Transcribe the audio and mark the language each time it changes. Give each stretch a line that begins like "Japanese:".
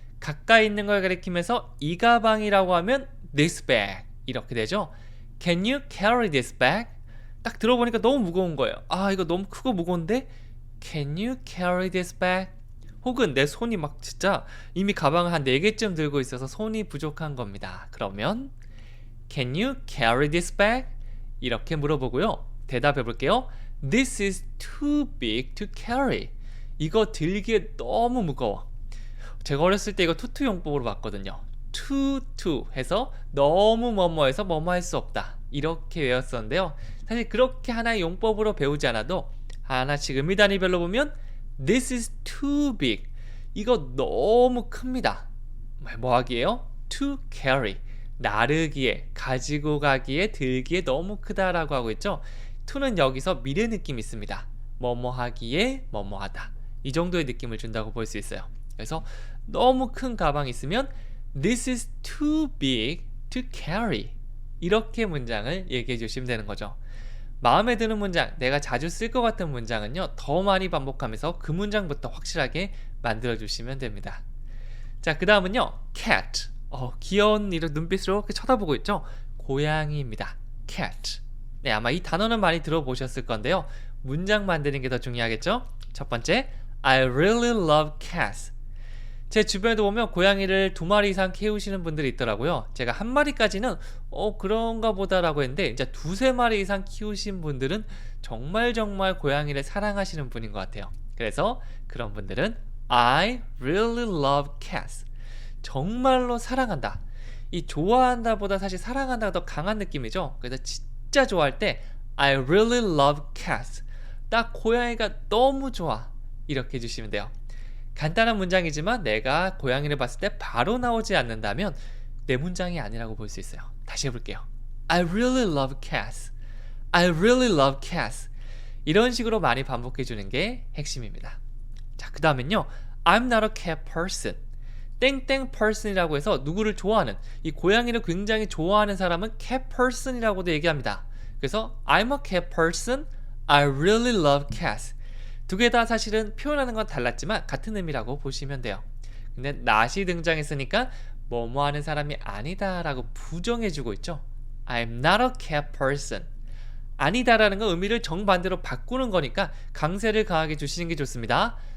Korean: 가까이 있는 걸 가리키면서 이 가방이라고 하면
English: this bag
Korean: 이렇게 되죠.
English: Can you carry this bag?
Korean: 딱 들어보니까 너무 무거운 거예요. 이거 너무 크고 무거운데?
English: Can you carry this bag?
Korean: 혹은 내 손이 막 진짜 이미 가방을 한 4개쯤 들고 있어서 손이 부족한 겁니다. 그러면
English: Can you carry this bag?
Korean: 이렇게 물어보고요. 대답해 볼게요.
English: This is too big to carry.
Korean: 이거 들기에 너무 무거워. 제가 어렸을 때 이거 투투 용법으로 봤거든요. to 해서 너무 뭐뭐해서 뭐뭐 할 수 없다. 이렇게 외웠었는데요. 사실 그렇게 하나의 용법으로 배우지 않아도 하나씩 의미 단위별로 보면
English: This is too big.
Korean: 이거 너무 큽니다. 뭐 하기에요?
English: To carry.
Korean: 나르기에, 가지고 가기에, 들기에 너무 크다라고 하고 있죠. to는 여기서 미래 느낌이 있습니다. 뭐뭐 하기에, 뭐뭐 하다. 이 정도의 느낌을 준다고 볼 수 있어요. 그래서 너무 큰 가방이 있으면
English: This is too big to carry.
Korean: 이렇게 문장을 얘기해 주시면 되는 거죠. 마음에 드는 문장, 내가 자주 쓸 것 같은 문장은요, 더 많이 반복하면서 그 문장부터 확실하게 만들어 주시면 됩니다. 자, 그 다음은요, cat. 귀여운 이런 눈빛으로 이렇게 쳐다보고 있죠? 고양이입니다. cat. 네, 아마 이 단어는 많이 들어보셨을 건데요. 문장 만드는 게 더 중요하겠죠? 첫 번째,
English: I really love cats.
Korean: 제 주변에도 보면 고양이를 2마리 이상 키우시는 분들이 있더라고요. 제가 1마리까지는 그런가 보다라고 했는데 이제 2-3마리 이상 키우신 분들은 정말 고양이를 사랑하시는 분인 것 같아요. 그래서 그런 분들은
English: I really love cats.
Korean: 정말로 사랑한다. 이 좋아한다 보다 사실 사랑한다가 더 강한 느낌이죠. 그래서 진짜 좋아할 때
English: I really love cats.
Korean: 나 고양이가 너무 좋아. 이렇게 해주시면 돼요. 간단한 문장이지만 내가 고양이를 봤을 때 바로 나오지 않는다면 내 문장이 아니라고 볼 수 있어요. 다시 해볼게요.
English: I really love cats. I really love cats.
Korean: 이런 식으로 많이 반복해주는 게 핵심입니다. 자, 그 다음엔요.
English: I'm not a cat person.
Korean: 땡땡 person이라고 해서 누구를 좋아하는, 이 고양이를 굉장히 좋아하는 사람은 cat person이라고도 얘기합니다. 그래서
English: I'm a cat person. I really love cats.
Korean: 두 개 다 사실은 표현하는 건 달랐지만 같은 의미라고 보시면 돼요. 근데 not이 등장했으니까 뭐뭐 하는 사람이 아니다 라고 부정해주고 있죠.
English: I'm not a cat person.
Korean: 아니다라는 건 의미를 정반대로 바꾸는 거니까 강세를 강하게 주시는 게 좋습니다.